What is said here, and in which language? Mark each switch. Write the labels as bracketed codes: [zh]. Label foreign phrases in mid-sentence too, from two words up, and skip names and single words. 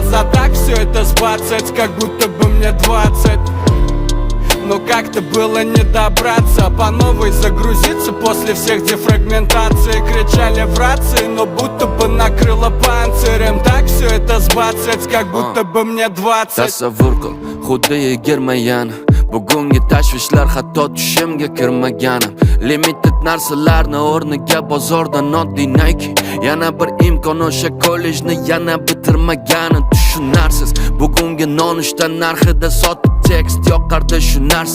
[ru] За так все это сбацать, как будто бы мне 20. Но как-то было не добраться, по новой загрузиться после всех дефрагментаций. Кричали в рации, но будто бы накрыло панцирем. Так все это сбацать, как будто бы мне 20. [uz] Tasavvur qil, xuddi yigirmagan. Bugungi tashvishlar hatto tushimga kirmaganim. Limited narsalarni o'rniga bozordan oddiy Nike. Yana bir imkon o'sha kollejni yana bitirmaganim. Tushunarsiz, bugungi nonushta narxida sotib tekst yoqardi shu narsa.